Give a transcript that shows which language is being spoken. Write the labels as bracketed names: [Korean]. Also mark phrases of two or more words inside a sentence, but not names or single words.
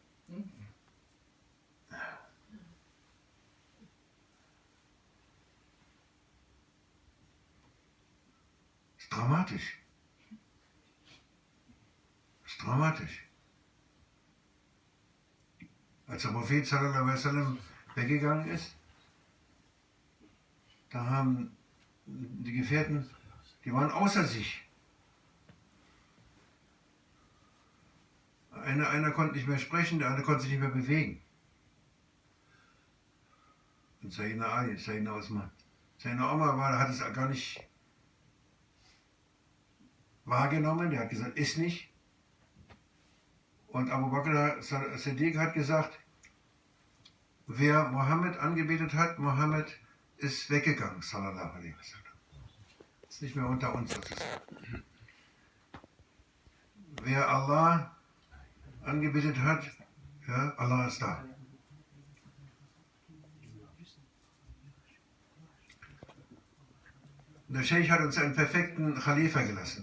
[German] Ist dramatisch. Ist dramatisch. Als der Prophet [Arabic] صلى الله عليه وسلم [German] weggegangen ist, da haben die Gefährten, die waren außer sich. Einer konnte nicht mehr sprechen, der andere konnte sich nicht mehr bewegen. Und Sayyidina Ali, Sayyidina Osman. Sayyidina Omar hat es gar nicht wahrgenommen, der hat gesagt, ist nicht. Und Abu Bakr Siddiq hat gesagt, wer Mohammed angebetet hat, Mohammed ist weggegangen, [Arabic] صلى الله عليه وسلم. [German] Ist nicht mehr unter uns sozusagen. Wer Allah angebetet hat, ja, Allah ist da. Der Sheikh hat uns einen perfekten Khalifa gelassen.